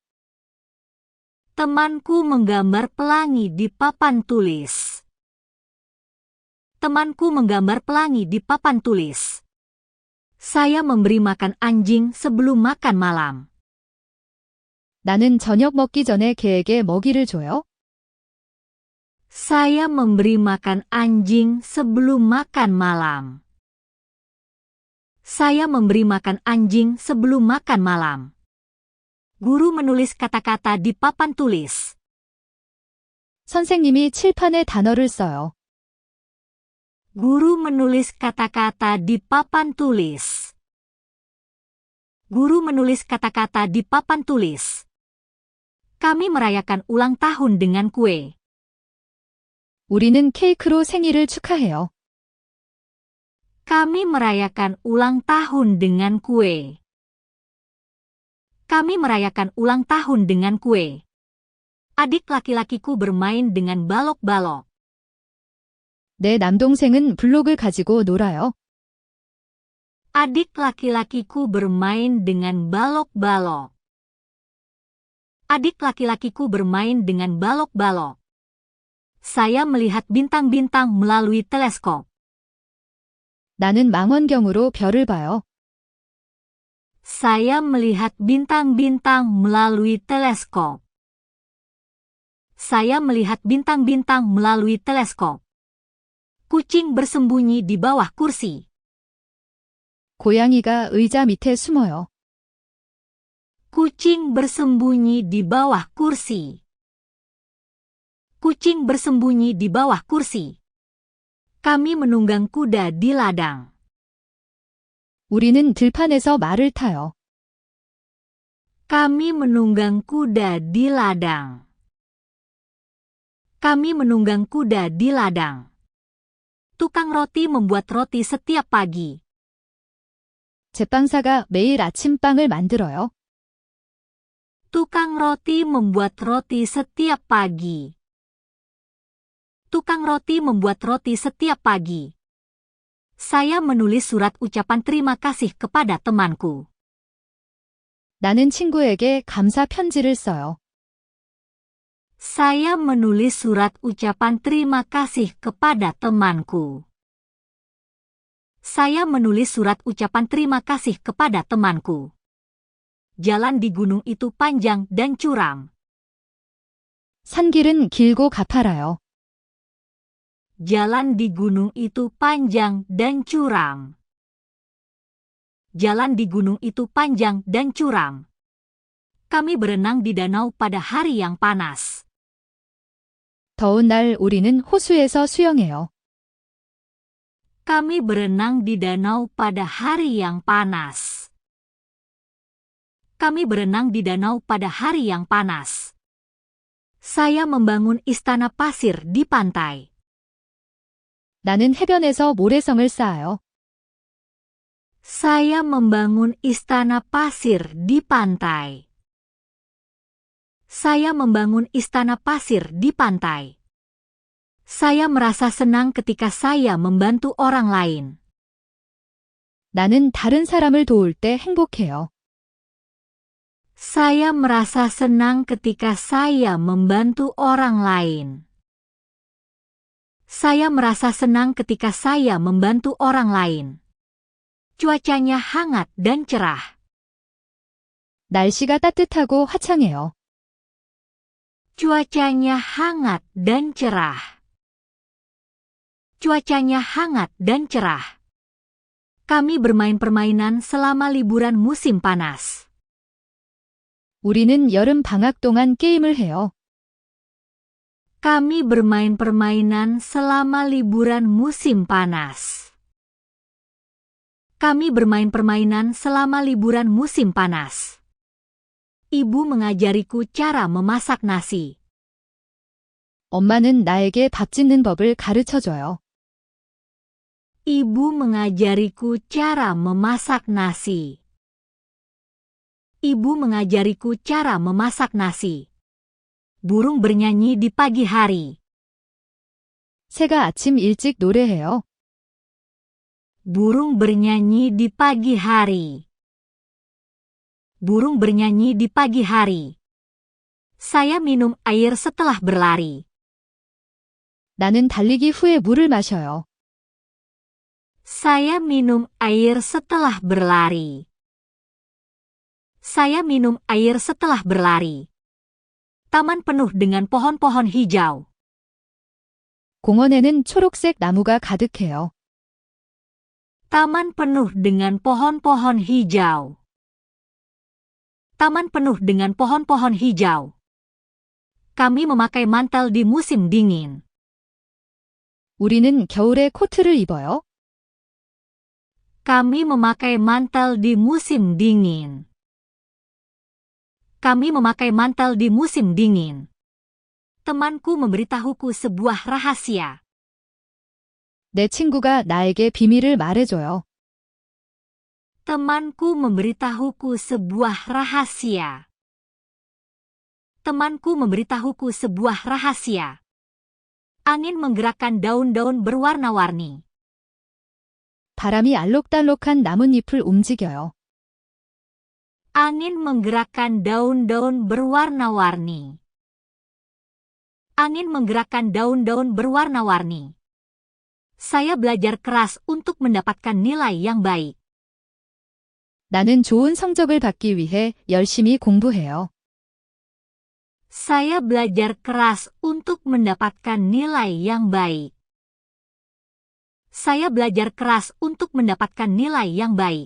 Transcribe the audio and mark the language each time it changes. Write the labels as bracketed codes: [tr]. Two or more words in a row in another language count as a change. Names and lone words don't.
[id] Temanku menggambar pelangi di papan tulis. Temanku menggambar pelangi di papan tulis. Saya memberi makan anjing sebelum makan malam. [ko] 나는 저녁 먹기 전에 개에게 먹이를 줘요. [id] Saya memberi makan anjing sebelum makan malam. Saya memberi makan anjing sebelum makan malam. Guru menulis kata-kata di papan tulis. [ko] 선생님이 칠판에 단어를 써요. [id] Guru menulis kata-kata di papan tulis. Guru menulis kata-kata di papan tulis. Kami merayakan ulang tahun dengan kue. [ko] 우리는 케이크로 생일을 축하해요. [id] Kami merayakan ulang tahun dengan kue. Kami merayakan ulang tahun dengan kue. Adik laki-lakiku bermain dengan balok-balok. [ko] 내 남동생은 블록을 가지고 놀아요. [id] Adik laki-lakiku bermain dengan balok-balok. Adik laki-lakiku bermain dengan balok-balok. Saya melihat bintang-bintang melalui teleskop. [ko] 나는 망원경으로 별을 봐요. [id] Saya melihat bintang-bintang melalui teleskop. Saya melihat bintang-bintang melalui teleskop. Kucing bersembunyi di bawah kursi. [ko] 고양이가 의자 밑에 숨어요. [id] Kucing bersembunyi di bawah kursi. Kucing bersembunyi di bawah kursi. Kami menunggang kuda di ladang. [ko] 우리는 들판에서 말을 타요. [id] Kami menunggang kuda di ladang. Kami menunggang kuda di ladang. Tukang roti membuat roti setiap pagi. [ko] 제빵사가 매일 아침빵을 만들어요. [id] Tukang roti membuat roti setiap pagi. Tukang roti membuat roti setiap pagi. Saya menulis surat ucapan terima kasih kepada temanku. [ko] 나는 친구에게 감사 편지를 써요. [id] Saya menulis surat ucapan terima kasih kepada temanku. Saya menulis surat ucapan terima kasih kepada temanku. Jalan di gunung itu panjang dan curam. [ko] 산길은 길고 가파라요. [id] Jalan di gunung itu panjang dan curam. Jalan di gunung itu panjang dan curam. Kami berenang di danau pada hari yang panas. [ko] 더운 날 우리는 호수에서 수영해요. [id] Kami berenang di danau pada hari yang panas. Kami berenang di danau pada hari yang panas. Saya membangun istana pasir di pantai. [ko] 나는 해변에서 모래성을 쌓아요. [id] Saya membangun istana pasir di pantai. Saya membangun istana pasir di pantai. Saya merasa senang ketika saya membantu orang lain. [ko] 나는 다른 사람을 도울 때 행복해요. [id] Saya merasa senang ketika saya membantu orang lain. Saya merasa senang ketika saya membantu orang lain. Cuacanya hangat dan cerah. [ko] 날씨가 따뜻하고 화창해요. [id] Cuacanya hangat dan cerah. Cuacanya hangat dan cerah. Kami bermain permainan selama liburan musim panas. [ko] 우리는 여름 방학 동안 게임을 해요. [id] Kami bermain permainan selama liburan musim panas. Kami bermain permainan selama liburan musim panas. Ibu mengajariku cara memasak nasi. [ko] 엄마는 나에게 밥 짓는 법을 가르쳐줘요. [id] Ibu mengajariku cara memasak nasi. Ibu mengajariku cara memasak nasi. Burung bernyanyi di pagi hari. [ko] 새가 아침 일찍 노래해요. [id] Burung bernyanyi di pagi hari. Burung bernyanyi di pagi hari. Saya minum air setelah berlari. [ko] 나는 달리기 후에 물을 마셔요. [id] Saya minum air setelah berlari. Saya minum air setelah berlari. Taman penuh dengan pohon-pohon hijau. [ko] 공원에는 초록색 나무가 가득해요. [id] Taman penuh dengan pohon-pohon hijau. Taman penuh dengan pohon-pohon hijau. Kami memakai mantel di musim dingin. [ko] 우리는 겨울에 코트를 입어요. [id] Kami memakai mantel di musim dingin. Kami memakai mantel di musim dingin. Temanku memberitahuku sebuah rahasia. [ko] 내 친구가 나에게 비밀을 말해줘요. [id] Temanku memberitahuku sebuah rahasia. Temanku memberitahuku sebuah rahasia. Angin menggerakkan daun-daun berwarna-warni. [ko] 바람이 알록달록한 나뭇잎을 움직여요. [id] Angin menggerakkan daun-daun berwarna-warni. Angin menggerakkan daun-daun berwarna-warni. Saya belajar keras untuk mendapatkan nilai yang baik. [ko] 나는 좋은 성적을 받기 위해 열심히 공부해요. [id] Saya belajar keras untuk mendapatkan nilai yang baik. Saya belajar keras untuk mendapatkan nilai yang baik.